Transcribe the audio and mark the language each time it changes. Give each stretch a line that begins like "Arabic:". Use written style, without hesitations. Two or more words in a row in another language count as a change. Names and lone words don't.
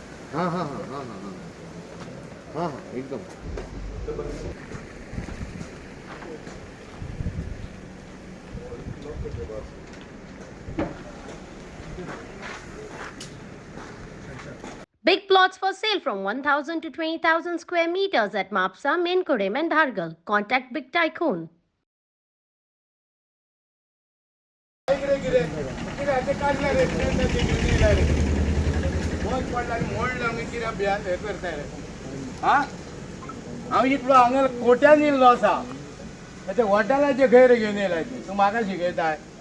Hindi: हाँ हाँ हाँ हाँ हाँ हाँ हाँ हाँ एकदम
English: Big plots for sale from 1,000 to 20,000 square meters at Mapsa, Menkodem, and Dhargal. Contact Big Tycoon.
Konkani: हांव इतलो हांगा कोट्यान येयल्लो आसा ते हॉटेलाचे गैर घेवन येयला तूं म्हाका शिकयताय